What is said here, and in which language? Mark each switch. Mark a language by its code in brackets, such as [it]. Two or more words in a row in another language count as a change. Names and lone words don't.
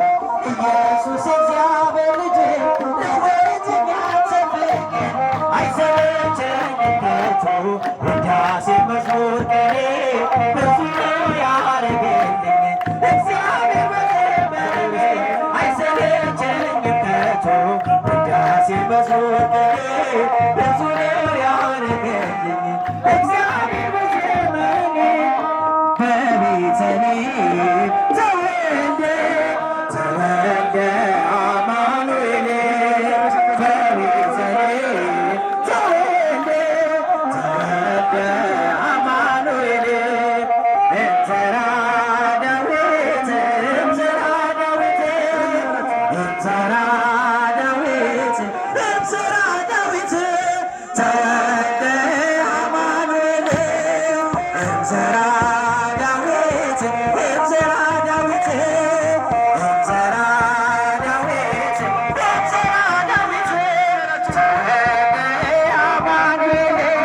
[am] ኢየሱስ እግዚአብሔር ልጅ ለወተኛ ተፈቅር። አይሰለቸኝም ከቶ ውዳሴ መዝሙር ቅኔ ብዙ ነው ያረገልኝ እግዚአብሔር በዘመኔ። አይሰለቸኝም ከቶ ውዳሴ መዝሙር ቅኔ ብዙ ነው ያረገልኝ እግዚአብሔር በዘመኔ። [gez] በቤተልሔም ተወልደ ተወልደ አማኑኤል በቤተልሔም ተወልደ ተወልደ አማኑኤል እንዘራ ዳዊት እንዘራ ዳዊት እንዘራ ዳዊት እንዘራ ዳዊት ተወልደ አማኑኤል እንዘራ ዳዊት እንዘራ ዳዊት እንዘራ ዳዊት እንዘራ ዳዊት ተወልደ አማኑኤል